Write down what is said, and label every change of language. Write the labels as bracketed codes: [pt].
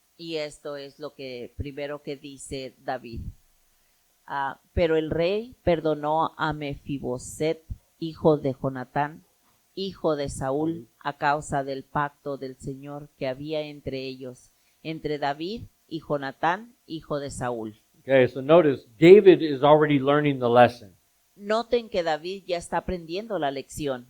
[es] Y esto es lo que primero que dice David. Pero el rey perdonó a Mefiboset, hijo de Jonatán, hijo de Saúl, a causa del pacto del Señor que había entre ellos, entre David y Jonatán, hijo de Saúl. [en] Okay, so notice David is already learning the lesson. [es] Noten que David ya está aprendiendo la lección.